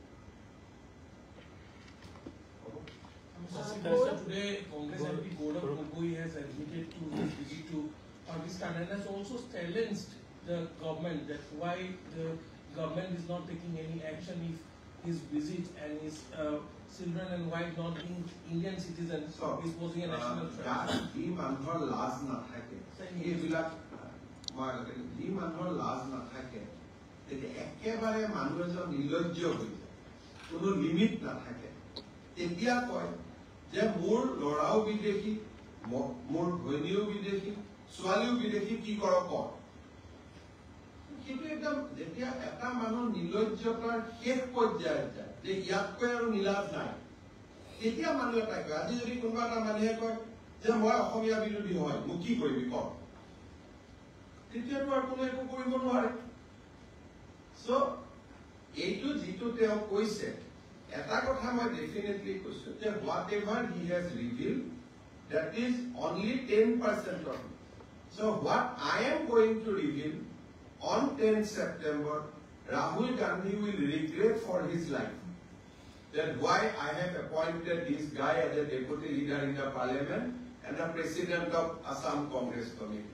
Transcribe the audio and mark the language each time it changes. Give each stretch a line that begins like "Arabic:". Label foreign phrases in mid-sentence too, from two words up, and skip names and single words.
English: Today, Congress MP Gaurav Gogoi has admitted to his visit to Pakistan and has also challenged the government that why the government is not taking any action if his visit and his children and wife not being Indian citizens is posing a national threat.
Assamese: হে মানুহৰ লাষ্ট না থাকে. হে বিলাক হে মানুহৰ লাষ্ট না থাকে. তেতে একেবাৰে মানু এজন নিলজ্জ হয় যায়. কোনো লিমিট না থাকে। এতিয়া কয় যে মোৰ লৰাও বিদেশী মোৰ ভৈনীও বিদেশী ছোৱালীও বিদেশী কি কৰ কৰ কিন্তু একদম যেতিয়া এটা মানুহ নিলজ্জতাৰ শেষ পৰ্যায়ত যায় যে ইয়াতকৈ আৰু নিলাজ নাই তেতিয়া মানুহ এটা কয় আজি যদি কোনোবা এটা মানুহে কয় যে মই অসমীয়া বিৰোধী হয় মোক কি কৰিবি কৰ তেতিয়াতো আৰু কোনো একো কৰিব নোৱাৰে সো এইটো যিটো তেওঁ কৈছে এটা কথা মই ডেফিনেটলি কৈছো যে
English: whatever he has revealed that is only 10% of it. So what I am going to reveal on 10 September, Rahul Gandhi will regret for his life that why I have appointed this guy as a deputy leader in the parliament and the president of Assam Congress Committee.